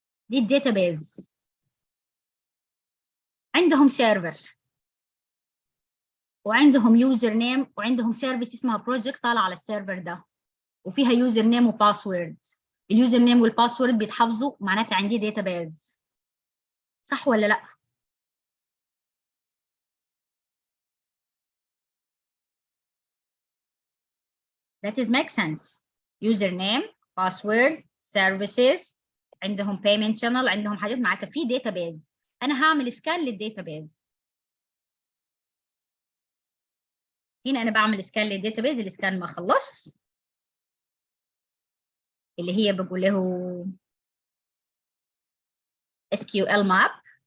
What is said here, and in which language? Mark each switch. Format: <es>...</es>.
<ar>دي الداتابيز. عندهم سيرفر وعندهم يوزر نيم وعندهم سيرفيس اسمها بروجكت طالع على السيرفر ده وفيها يوزر نيم وباسورد. اليوزر نيم والباسورد بيتحفظوا، معناتها عندي داتابيز. صح ولا لا؟</ar> <en>That is make sense. username, password, services،</en> <ar>عندهم payment channel، عندهم حاجات، معناتها في database. أنا هعمل سكان للdatabase. هنا أنا بعمل سكان للdatabase، السكان ما خلص، اللي هي بقول له SQL map.</ar>